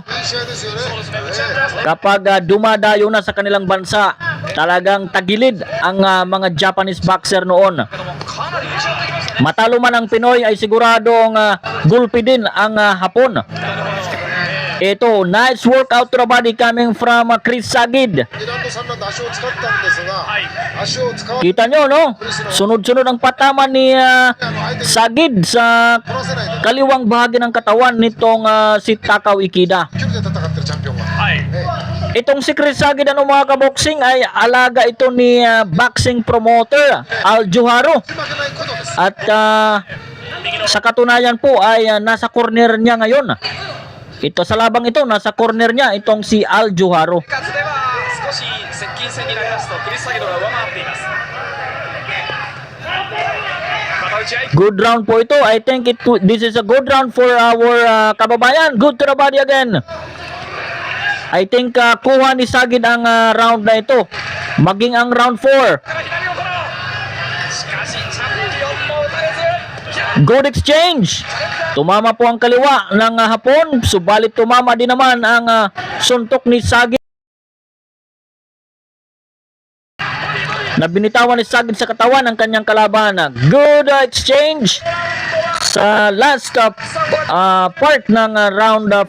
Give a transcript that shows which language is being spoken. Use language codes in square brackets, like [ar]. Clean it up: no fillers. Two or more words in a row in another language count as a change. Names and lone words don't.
[ja] いい試合ですよね。そうですね。打ち合ってますね。 [tl] Kapag dumadayo na sa kanilang bansa, talagang tagilid ang mga [en] Japanese boxer [tl] noon. [ja] けどもかなり打ち合ってきましたね。 [tl] Matalo man ang Pinoy ay siguradong gulpi din ang Hapon. Ito, [en] nice workout to the body coming from Chris Sagid. [ja] 2ラウンド3ラウンド足を使ったんですが、足を使わ [tl] Kita nyo, no? Sunod-sunod ang patama ni [ja] 相手に [tl] Sagid sa [ja] 取らせないで [tl] kaliwang bahagi ng katawan nitong si Takao Ikeda. [ja] 距離で戦ってるチャンピオンは。はい。 [tl] Itong si Chris Sagid, ano mga kaboksing, ay alaga ito ni [en] boxing promoter [tl] Al Juharo. [ja] 負けないことです。 [tl] At sa katunayan po ay nasa corner niya ngayon. Ito sa labang ito, nasa corner niya itong si Al Juharo. [ja] 数では少し接近戦になりますとクリス・サギドが上回っています。また打ち合い。 [en] Good round [tl] po ito. [en] I think this is a good round for our kababayan. Good to the body again. I think [tl] kuha ni Sagid ang round na ito. Maging ang round 4. [ja] から左を取ろう。しかしチャンピオンも打たれず。 [en] Good exchange. [tl] Tumama po ang kaliwa ng Hapon. Subalit tumama din naman ang suntok ni Sagid. Nabinitawan ni Sagid sa katawan ng kanyang kalaban. [en] Good exchange [tl] sa [en] last part [tl] ng round 5.